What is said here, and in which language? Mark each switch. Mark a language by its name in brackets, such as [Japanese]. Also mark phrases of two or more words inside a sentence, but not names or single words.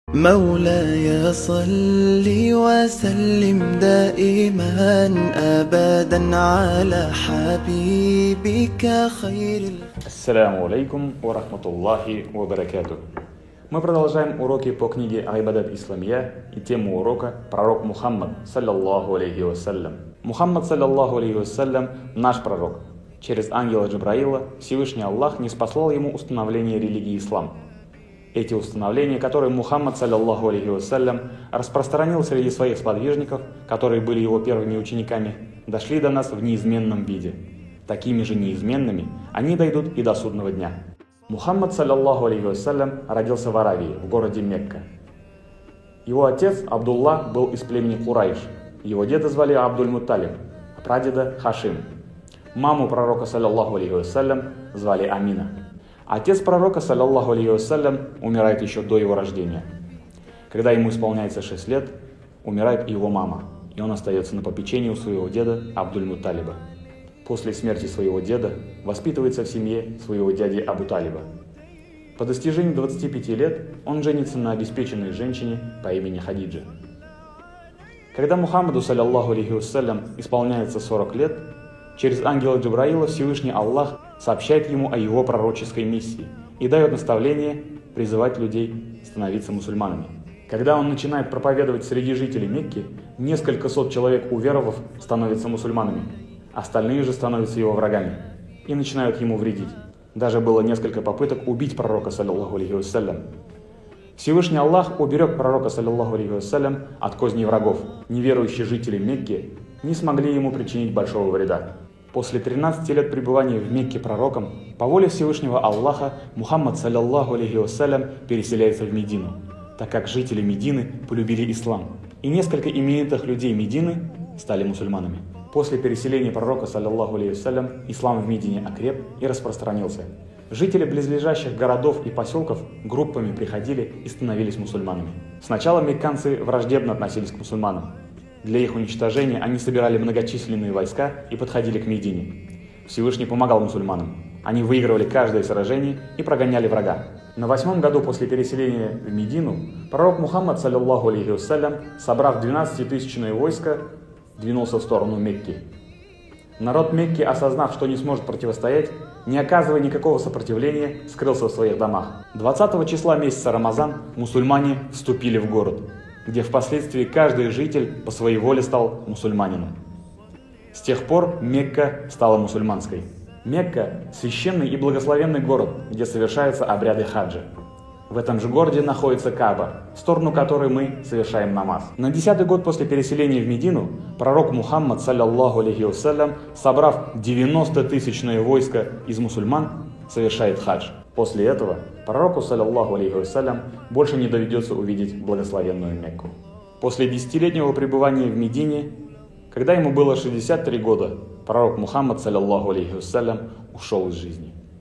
[Arabic] مولاي صل وسلم دائما أبدا على حبيبك خير. السلام عليكم ورحمة الله وبركاته. [Russian] Мы продолжаем уроки по книге Айбадат Исламия и тему урока пророк Мухаммад, [Arabic] صلى الله عليه وسلم. Мухаммад, صلى الله عليه وسلم, [Russian] наш пророк. Через ангела Джабраила Всевышний Аллах ниспослал ему установление религии ислам. Эти установления, которые Мухаммад, [Arabic] صلى الله عليه وسلم, [Russian] распространил среди своих сподвижников, которые были его первыми учениками, дошли до нас в неизменном виде. Такими же неизменными они дойдут и до судного дня. [Arabic] Мухаммад, صلى الله عليه وسلم, [Russian] родился в Аравии, в городе Мекка. Его отец Абдулла был из племени Курайш, его деда звали Абдуль-Мутталиб, а прадеда Хашим. Маму пророка, [Arabic] صلى الله عليه وسلم, [Russian] звали Амина. Отец пророка, [Arabic] صلى الله عليه وسلم, [Russian] умирает еще до его рождения. Когда ему исполняется 6 лет, умирает его мама, и он остается на попечении у своего деда Абдуль-Мутталиба. После смерти своего деда воспитывается в семье своего дяди Абу Талиба. По достижении 25 лет он женится на обеспеченной женщине по имени Хадиджа. [Arabic] Когда Мухаммаду, صلى الله عليه وسلم, [Russian] исполняется 40 лет, через ангела Джабраила Всевышний Аллах сообщает ему о его пророческой миссии и дает наставление призывать людей становиться мусульманами. Когда он начинает проповедовать среди жителей Мекки, несколько сот человек, уверовав, становятся мусульманами. Остальные же становятся его врагами и начинают ему вредить. Даже было несколько попыток убить пророка, [Arabic] صلى الله عليه وسلم. [Russian] Всевышний Аллах уберег пророка, [Arabic] صلى الله عليه وسلم, [Russian] от козней врагов. Неверующие жители Мекки не смогли ему причинить большого вреда. После 13 лет пребывания в Мекке пророком, по воле Всевышнего Аллаха, Мухаммад, [Arabic] صلى الله عليه وسلم, [Russian] переселяется в Медину, так как жители Медины полюбили ислам, и несколько именитых людей Медины стали мусульманами. После переселения пророка, [Arabic] صلى الله عليه وسلم, [Russian] ислам в Медине окреп и распространился. Жители близлежащих городов и поселков группами приходили и становились мусульманами. Сначала мекканцы враждебно относились к мусульманам. Для их уничтожения они собирали многочисленные войска и подходили к Медине. Всевышний помогал мусульманам. Они выигрывали каждое сражение и прогоняли врага. На 8-м году после переселения в Медину пророк Мухаммад, [Arabic] صلى الله عليه وسلم, [Russian] собрав 12-тысячное войско, двинулся в сторону Мекки. Народ Мекки, осознав, что не сможет противостоять, не оказывая никакого сопротивления, скрылся в своих домах. 20 числа месяца Рамазан мусульмане вступили в город, где впоследствии каждый житель по своей воле стал мусульманином. С тех пор Мекка стала мусульманской. Мекка – священный и благословенный город, где совершаются обряды хаджа. В этом же городе находится Кааба, в сторону которой мы совершаем намаз. На 10-й год после переселения в Медину пророк Мухаммад, [Arabic] صلى الله عليه وسلم, [Russian] собрав 90-тысячное войско из мусульман, совершает хадж. После этого пророку, [Arabic] صلى الله عليه وسلم, [Russian] больше не доведется увидеть благословенную Мекку. После 10-летнего пребывания в Медине, когда ему было 63 года, пророк Мухаммад, [Arabic] صلى الله عليه وسلم, [Russian] ушел из жизни.